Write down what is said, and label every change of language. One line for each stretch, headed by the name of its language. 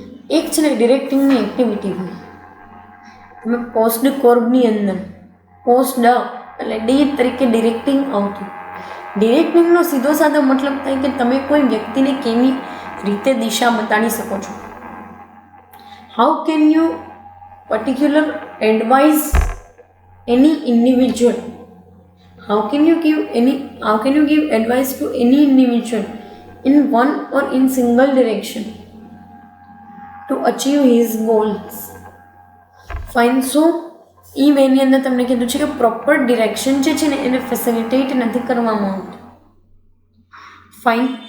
Gujarati: એક છે ને ડિરેક્ટિંગની એક્ટિવિટી હોય. તમે પોસ્ટ કોર્બની અંદર પોસ્ટ એટલે ડી તરીકે ડિરેક્ટિંગ આવતું. ડિરેક્ટિંગનો સીધો સાધો મતલબ થાય કે તમે કોઈ વ્યક્તિને કેવી રીતે દિશા બતાડી શકો છો.
English: How can you particular advise any individual, how can you give advice to any individual in one or in single direction to achieve his goals? Fine.
Gujarati: So એ વેની અંદર તમને કીધું છે કે પ્રોપર ડિરેક્શન જે છે ને એને ફેસિલિટેટ નથી કરવામાં આવતું. ફાઇન.